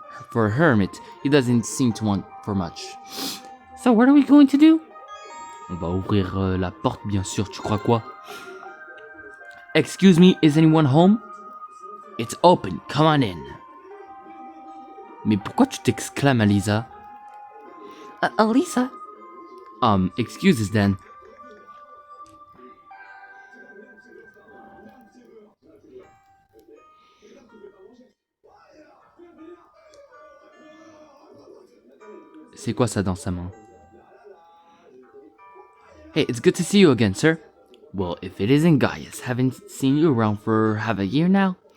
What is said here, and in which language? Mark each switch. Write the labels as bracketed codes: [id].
[en] For a hermit, he doesn't seem to want for much. So what are we going to do? [fr] On va ouvrir la porte, bien sûr. Tu crois quoi? [en] Excuse me, is anyone home? It's open. Come on in. [fr] Mais pourquoi tu t'exclames, Alisa? Alisa? [en] Excuses then. [fr] C'est quoi ça dans sa main? [en] Hey, it's good to see you again, sir. Well, if it isn't Gaius, haven't seen you around for half a year now.